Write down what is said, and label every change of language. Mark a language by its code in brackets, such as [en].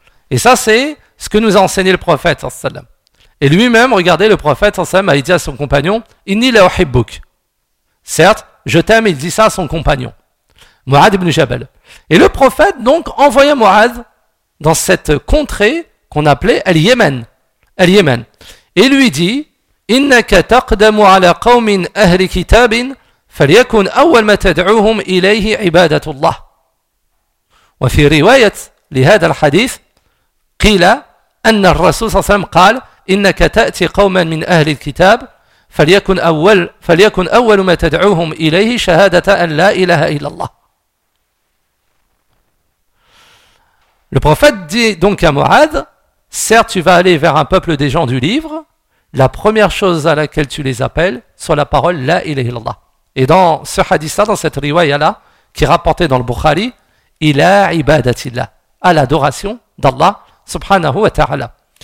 [fr] Et ça, c'est ce que nous a enseigné le prophète [ar] sallallahu alayhi wa sallam. [fr] Et lui-même, regardez, le prophète sallallahu alayhi wa sallam a dit à son compagnon, [ar] inni la uhibbuk. [fr] Certes, je t'aime, il dit ça à son compagnon. Mu'ad ibn Jabal. Et le prophète donc envoya Mu'ad dans cette contrée qu'on appelait Al-Yémen. Al-Yémen. Et lui dit, [ar] إِنَّكَ تَقْدَمُ عَلَى قَوْمٍ أَهْلِ كِتَابٍ فَلْيَكُنْ أَوَّلْ مَا تَدْعُوهُمْ إِلَيْهِ عِبَادَةُ اللَّهِ. وفي رواية لهذا الحديث قيل أن الرسول صلى الله عليه وسلم قال إنك تأتي قوما من أهل الكتاب فليكن أول ما تدعوهم إليه شهادة أن لا إله إلا الله. [fr] Le prophète dit donc à Mu'ad, certes, tu vas aller vers un peuple des gens du livre, la première chose à laquelle tu les appelles, soit la parole « [ar] La ilaha illallah ». [fr] Et dans ce hadith-là, dans cette riwaya-là, qui est rapportée dans le Bukhari, « [ar] Ila ibadatillah [fr] » à l'adoration d'Allah [ar] subhanahu wa ta'ala.